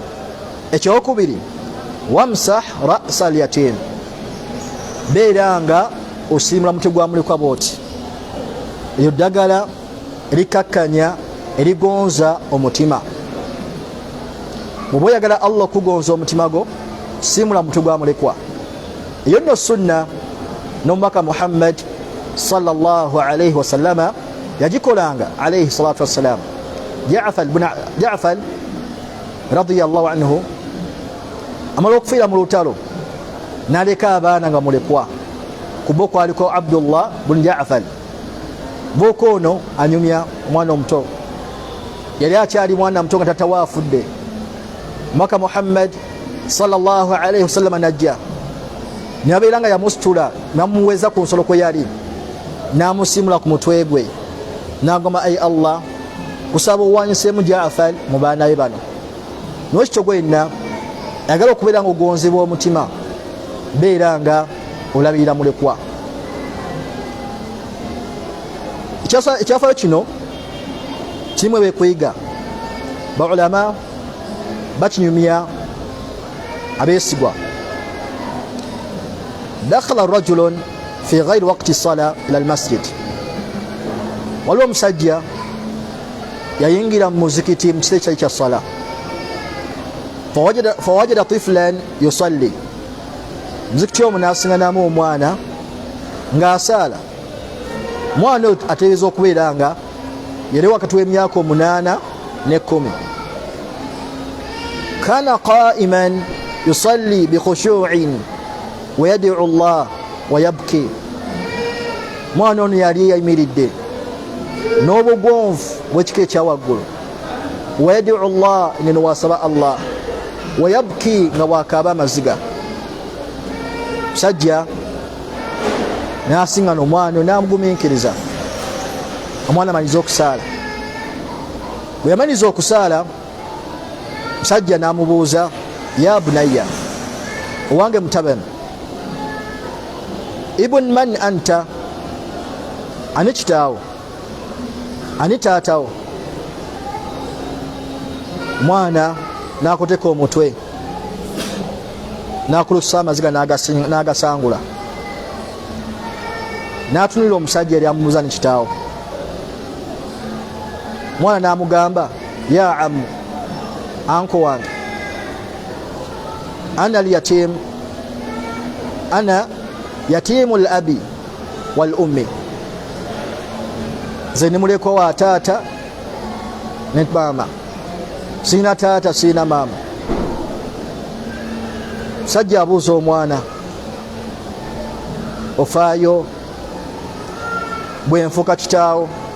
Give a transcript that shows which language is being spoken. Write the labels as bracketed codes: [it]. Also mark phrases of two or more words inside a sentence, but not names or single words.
[lg] Ekyokubiri, [ar] وامسح رأس اليتيم, [lg] beera nga osiimula mutwe gwa mulekwa bw'oti. Eryo ddagala erikakkanya erigonza omutima. Bw'oba oyagala Allah okugonza omutima gwo, siimula mutwe gwa mulekwa. Eyo nno sunna n'omubaka Muhammad [ar] صلى الله عليه وسلم [lg] yagikolanga [ar] عليه الصلاة والسلام. [lg] Ja'far [ar] رضي الله عنه [lg] amala okufiira mu lutalo n'aleka abaana nga mulekwa, kubo kwaliko Abdullah bun Ja'far. Booko ono anyumya omwana omuto, yali akyali mwana muto nga tata waafudde. Maka Muhammad [ar] صلى الله عليه وسلم [lg] najja nabeera nga yamusitula namuweza ku nsolo kwe yali, namusimula ku mutwe gwe, nagamba ay Allah, kusaba owanyiseemu Ja'far mu baana be bano. N'ekyo gwenna ayagala okubeera nga ogonzebwa omutima, beera nga olabirira mulekwa. Ekyafaayo kino kirimu ebyokuyiga. Baulama bakinyumya abeesigwa. [ar] دخل رجل في غير وقت صلاة إلى المسجد, [lg] waliwo omusajja yayingira mu muzikiti mu kiseera kya sala. [ar] فوجد طفلا يصلي, [lg] muzikiti omwo n'asinganamu omwana ng'asaala. Mwana ategeeza okubeera nga yali wakati w'emyaka 8 ne 10. [ar] كان قائما يصلي بخشوع ويدعو الله ويبكي. [lg] Mwana ono yali yayimiridde n'obugonvu bw'ekika ekyawaggulu, [ar] ويدعو الله, [lg] ngeno wasaba Allah, [ar] ويبكي, [lg] nga bwakaaba amaziga. Musajja n'asingana omwana n'amugumiikiriza. Omwana amaliza okusaala. Bwe yamaliza okusaala, musajja n'amubuuza, [ar] يا بني, [lg] owange mutabani, [ar] ابن من أنت, [lg] ani kitaawo, ani taatawo? Mwana n'akoteka omutwe, n'akulusa amaziga n'agasangula, n'atunulira omusajja yali amubuuza ni kitaawo. Mwana n'amugamba, [ar] يا عم, [lg] anko wange, [ar] أنا اليتيم أنا يتيم الأب والأم, [lg] nze ni mulekwa wa taata ne maama, sina taata sina maama. Musajja abuuza omwana, ofaayo bwe nfuka kitaawo?